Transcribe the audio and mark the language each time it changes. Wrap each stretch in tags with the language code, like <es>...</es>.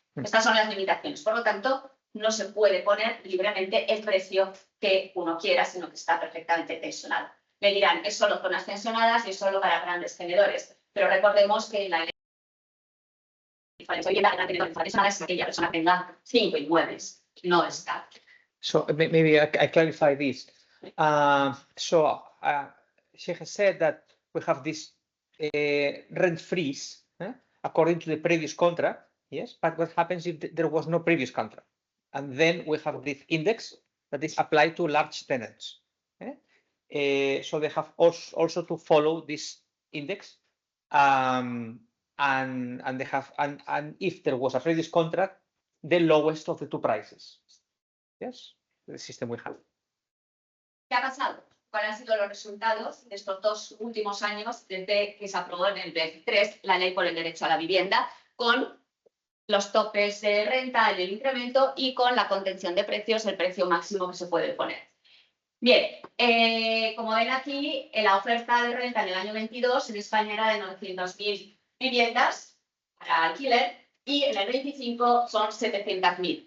<es>Estas son las limitaciones. Por lo tanto, no se puede poner libremente el precio que uno quiera, sino que está perfectamente tensionado. Me dirán, es solo zonas tensionadas y es solo para grandes tenedores. Pero recordemos que la vivienda tensionada es aquella persona que tenga 5 inmuebles, no está.</es> <en>So maybe I clarify this. She has said that we have this rent freeze according to the previous contract. Yes, but what happens if there was no previous contract? And then we have this index that is applied to large tenants. So they have also to follow this index, and they have and if there was a previous contract, the lowest of the 2 prices. Yes, the system we have.</en> <es>¿Qué ha pasado? cuáles han sido los resultados de estos 2 últimos años desde que se aprobó en el 23 la ley por el derecho a la vivienda, con los topes de renta, el incremento y con la contención de precios, el precio máximo que se puede poner. Bien, como ven aquí, la oferta de renta en el año 22 en España era de 900.000 viviendas para alquiler y en el 25 son 700.000.</es>